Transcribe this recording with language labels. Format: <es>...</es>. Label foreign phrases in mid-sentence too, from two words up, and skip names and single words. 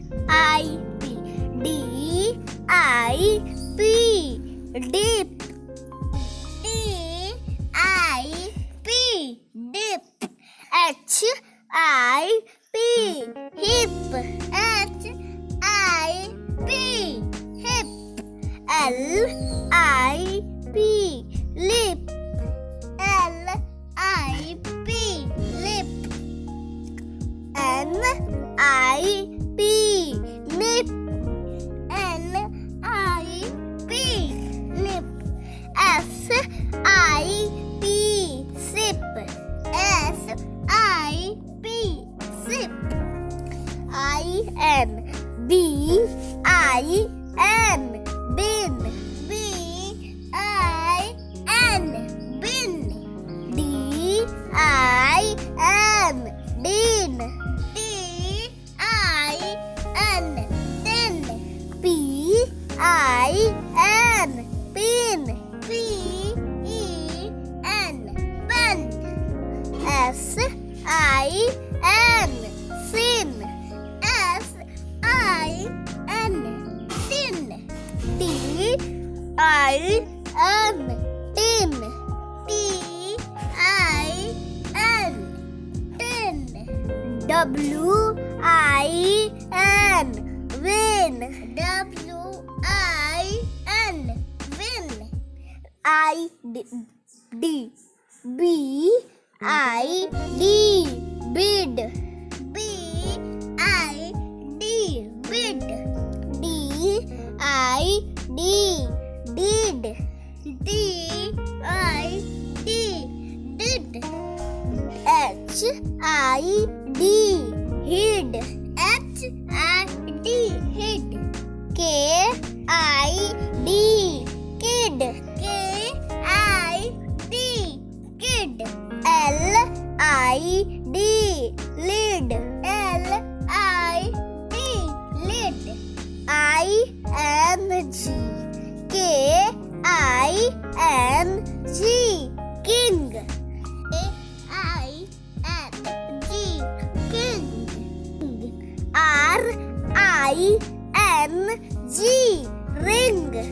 <en>I P. D I P. Dip. D I P. Dip. H I P. Hip. H I P. Hip. L I P. Lip. L I P. Lip. N I P. Nip. N I P. Nip. S I P. Sip. S I P. Sip. I N. B I N. Bin. B I N. Bin. D I N. Din. D I N. Din. P I N. Pin. P E N. Pen. S I N. Sin. S I N. Sin. T I N. Tin. T I N. Tin. W I N. Win. W I N. Win. I D. B I D. Bid. B I D. Bid. D I D. Did. D I D. Did. H I D. Hid. H I D. Hid. K I D. Kid. K I D. Kid. L I D. Lid. L I D. Lid. I N G. K K-I-N-G, king. K-I-N-G, king. R-I-N-G, ring.</en>